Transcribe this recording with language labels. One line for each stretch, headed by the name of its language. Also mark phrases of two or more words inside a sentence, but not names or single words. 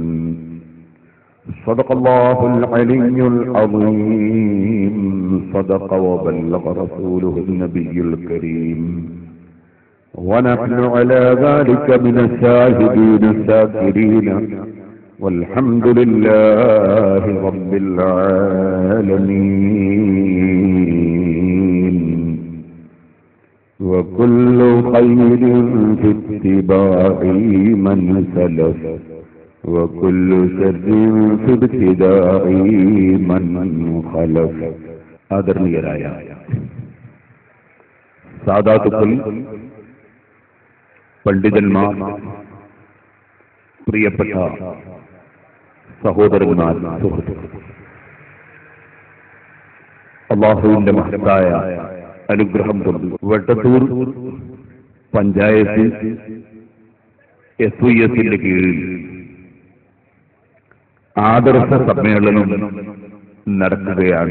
Arabic: صدق الله العلي العظيم صدق وبلغ رسوله النبي الكريم ونحن على ذلك من الشاهدين الشاكرين والحمد لله رب العالمين. وكل خير في اتباع من سلف وكل شر في ابتداء من خلف.
Malayalam: ആദരണീയരായ സാദാത്തുക്കൾ, പണ്ഡിതന്മാർ, പ്രിയപ്പെട്ട സഹോദരന്മാർ, സുഹൃത്തുക്കൾ, അല്ലാഹുവിന്റെ മഹത്തായ അനുഗ്രഹം കൊണ്ട് വട്ടത്തൂർ പഞ്ചായത്ത് SYSന്റെ കീഴിൽ ആദർശ സമ്മേളനം നടക്കുകയാണ്.